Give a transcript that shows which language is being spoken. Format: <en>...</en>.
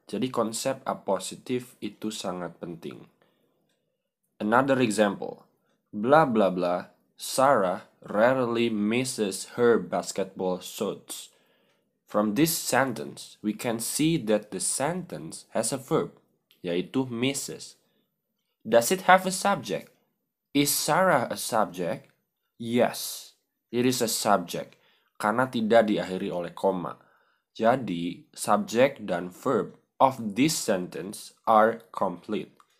<id>Jadi konsep appositive itu sangat penting.</id> <en>Another example. Blah blah blah, Sarah rarely misses her basketball shots. From this sentence, we can see that the sentence has a verb,</en> <id>yaitu</id> <en>misses. Does it have a subject? Is Sarah a subject? Yes, it is a subject,</en> <id>karena tidak diakhiri oleh koma. Jadi,</id> <en>subject dan verb of this sentence are complete.</en>